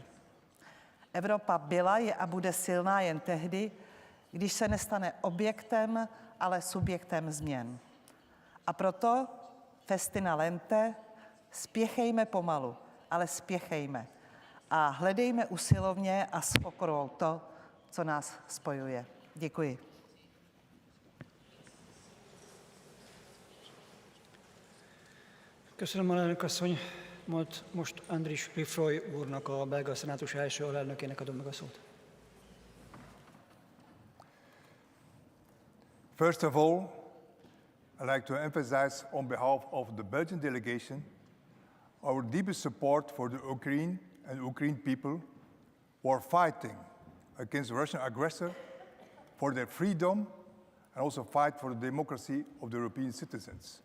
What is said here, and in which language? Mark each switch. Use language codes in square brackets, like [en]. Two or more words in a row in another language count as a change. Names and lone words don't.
[cs] Evropa byla, je a bude silná jen tehdy, když se nestane objektem, ale subjektem změn. A proto [la] festina lente, [cs] spěchejme pomalu, ale spěchejme. A hledejme usilovně a s pokorou to, co nás spojuje. Děkuji. [hu] Köszönöm, alelnök asszony. Most Andris Rifroy úrnak, a belga szenátus első alelnökének adom meg a szót. [en] First of all, I'd like to emphasize on behalf of the Belgian delegation our deepest support for the Ukraine and Ukrainian people who are fighting against the Russian aggressor for their freedom and also fight for the democracy of the European citizens.